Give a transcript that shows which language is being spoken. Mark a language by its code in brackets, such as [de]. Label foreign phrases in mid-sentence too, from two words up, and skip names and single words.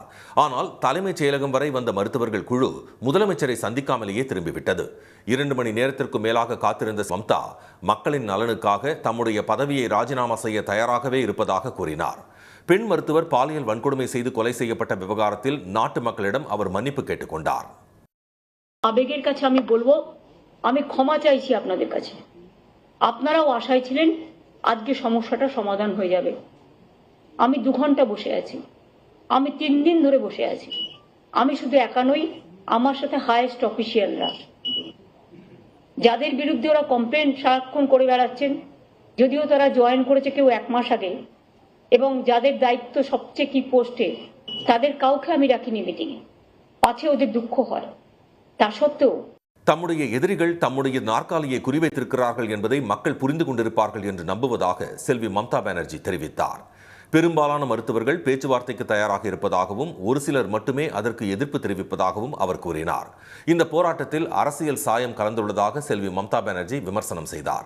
[ta] ஆனால் தலைமைச் செயலகம் வரை வந்த மருத்துவர்கள் குழு முதலமைச்சரை சந்திக்காமலேயே திரும்பிவிட்டது. 2 மணி நேரத்திற்கு மேலாக காத்திருந்த மம்தா மக்களின் நலனுக்காக தம்முடைய பதவியை ராஜினாமா செய்ய தயாராகவே இருப்பதாக கூறினார். பெண் மருத்துவர் பாலியல் வன்கொடுமை செய்து கொலை செய்யப்பட்ட விவகாரத்தில் நாட்டு மக்களிடம் அவர் மன்னிப்பு கேட்டுக்கொண்டார். [bn] আমি ক্ষমা চাইছি আপনাদের কাছে। আপনারাও আশায় ছিলেন আজকে সমস্যাটা সমাধান হয়ে যাবে। আমি 2 ঘন্টা বসে আছি, আমি 3 দিন ধরে বসে আছি। আমি শুধু একা নই, আমার সাথে [en] highest officials, [bn] যাদের বিরুদ্ধে ওরা কমপ্লেন সারাক্ষণ করে বেড়াচ্ছেন, যদিও তারা জয়েন করেছে কেউ 1 মাস আগে, এবং যাদের দায়িত্ব সবচেয়ে কি পোস্টে, তাদের কাউকে আমি রাখিনি মিটিংয়ে। পাছে ওদের দুঃখ হয়, তা সত্ত্বেও [ta] தம்முடைய எதிரிகள் தம்முடைய நாற்காலியை குறிவைத்திருக்கிறார்கள் என்பதை மக்கள் புரிந்து கொண்டிருப்பார்கள் என்று நம்புவதாக செல்வி மம்தா பானர்ஜி தெரிவித்தார். பெரும்பாலான மருத்துவர்கள் பேச்சுவார்த்தைக்கு தயாராக இருப்பதாகவும் ஒரு சிலர் மட்டுமே அதற்கு எதிர்ப்பு தெரிவிப்பதாகவும் அவர் கூறினார். இந்த போராட்டத்தில் அரசியல் சாயம் கலந்துள்ளதாக செல்வி மம்தா பானர்ஜி விமர்சனம் செய்தார்.